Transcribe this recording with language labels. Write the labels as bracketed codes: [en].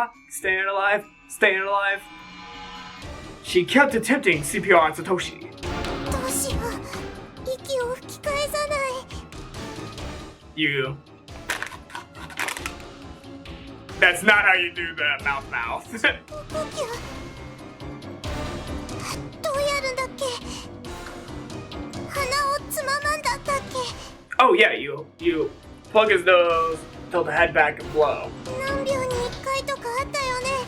[en] Staying alive, staying alive. She kept attempting CPR on Satoshi. [ja] どうしよう息を吹き返さない。 [en] You. That's not how you do the mouth. [ja] 呼吸どうやるんだっけ。鼻をつままんだったっけ。 [en] Oh yeah, you plug his nose, tilt the head back and blow. [ja] 何秒に1回とかあったよね。